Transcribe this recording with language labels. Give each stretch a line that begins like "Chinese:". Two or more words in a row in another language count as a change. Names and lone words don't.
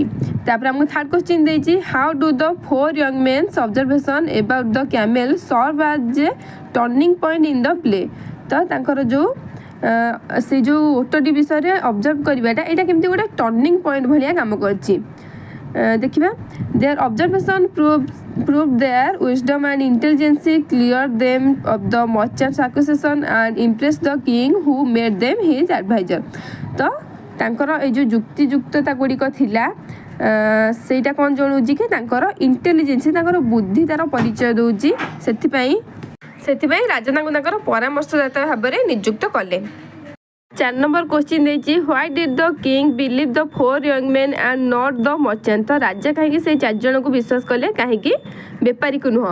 Odia: ତାପରେ ଆମକୁ
English: third question
Odia: ଦେଇଛି,
English: How do the 4 young men's observation about the camel serve as a turning point in the play,
Odia: ତ ତାଙ୍କର ଯେଉଁ ସେ ଯେଉଁ ଓଟଟି ବିଷୟରେ ଅବଜର୍ଭ କରିବାଟା ଏଇଟା କେମିତି ଗୋଟେ
English: turning point
Odia: ଭଳିଆ କାମ କରିଛି।
English: ଦେଖିବା, their observation proved their wisdom and intelligence cleared them of the merchant's accusation and impressed the king who made them his advisor,
Odia: ତ ତାଙ୍କର ଏଇ ଯେଉଁ ଯୁକ୍ତିଯୁକ୍ତତା ଗୁଡ଼ିକ ଥିଲା ସେଇଟା କ'ଣ ଜଣାଉଛି କି ତାଙ୍କର ଇଣ୍ଟେଲିଜେନ୍ସ ତାଙ୍କର ବୁଦ୍ଧି ତାର ପରିଚୟ ଦେଉଛି, ସେଥିପାଇଁ ରାଜା ତାଙ୍କୁ ତାଙ୍କର ପରାମର୍ଶଦାତା ଭାବରେ ନିଯୁକ୍ତ କଲେ। 4 ନମ୍ବର କ୍ୱେଶ୍ଚିନ୍ ଦେଇଛି,
English: why did the king believe the 4 young men and not the merchant,
Odia: ତ ରାଜା କାହିଁକି ସେଇ 4 ଜଣଙ୍କୁ ବିଶ୍ୱାସ କଲେ କାହିଁକି ବେପାରୀକୁ ନୁହଁ।